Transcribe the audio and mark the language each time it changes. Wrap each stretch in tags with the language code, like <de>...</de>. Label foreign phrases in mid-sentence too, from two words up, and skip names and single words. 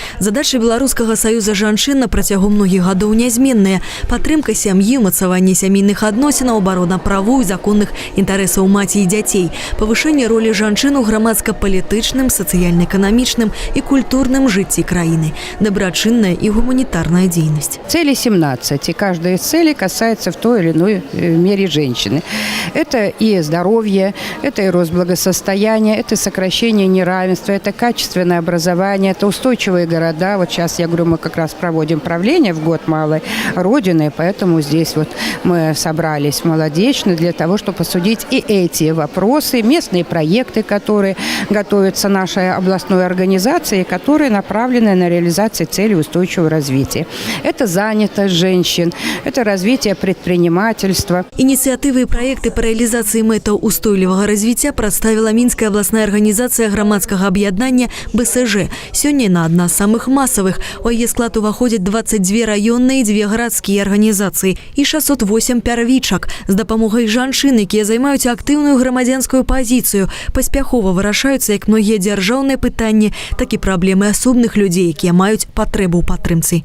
<be>Задачы Беларускага саюза жанчын на працягу многіх гадоў нязменныя. Падтрымка сям'і, умацаванне сямейных адносінаў, абарона правоў і законных інтарэсаў маці і дзяцей, павышэнне ролі жанчын у грамадска-палітычным, сацыяльна-эканамічным і культурным жыцці краіны, добрачынная і гуманітарная дзейнасць.</be> <ru>Цели 17, и каждая из целей касается в той или иной мере женщины. Это и здоровье, это и рост благосостояния, это сокращение неравенства, это качественное образование, это устойчивые города. Вот сейчас, я говорю, мы как раз проводим правление в год малой Родины, поэтому здесь вот мы собрались в Маладзечной для того, чтобы обсудить и эти вопросы, местные проекты, которые готовятся нашей областной организацией, которые направлены на реализацию целей устойчивого развития. Это занятость женщин, это развитие предпринимательства. Инициативы и проекты по реализации</ru> <be>метаўстойлівага развіцця прадставіла Мінская</be> <ru>областная организация</ru> <be>грамадскага аб'яднання БСЖ. Сёння яна адна з самых масавых. У яе склад уваходзяць 22 раённыя і 2 гарадскія арганізацыі і 608 пярвічак. З дапамогай жанчын, якія займаюць актыўную грамадзянскую пазіцыю, паспяхова вырашаюцца як многія дзяржаўныя пытанні, так і праблемы асобных людзей, якія маюць патрэбу ў падтрымцы.</be>